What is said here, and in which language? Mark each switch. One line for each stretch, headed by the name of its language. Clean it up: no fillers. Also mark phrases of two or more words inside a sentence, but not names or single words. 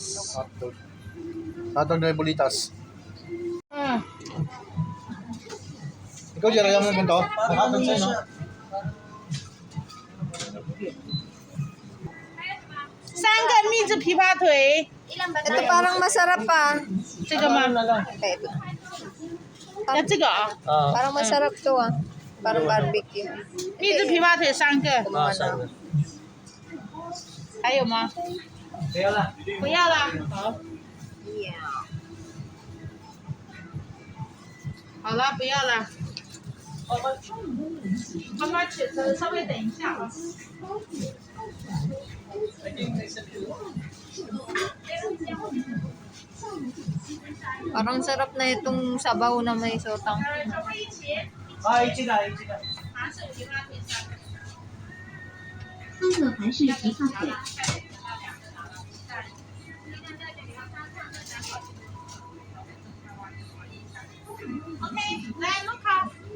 Filipino: Hotdog. Hotdog na bolitas. Ikaw, Jerry, ayaw mo ng ganito? Hotdog sa'yo, no? Ilan ba Ito tayo? parang masarap pa.
Chinese: 这个吗？
Filipino: Okay, ito.
Chinese: 那这个啊，
Filipino: Parang masarap to ah. Parang barbecue.
Chinese: 蜜汁琵琶腿3个，
Filipino: Kumuha na.
Chinese: 还有吗？不要了，不要了。好，
English: Yeah.
Chinese: 好了，不要了。妈妈请稍微等一下啊。
Filipino: Parang sarap na itong sabaw na may sotang.
Chinese: 啊，一起的，一起的。欢乐韩式琵琶腿。来，卢卡。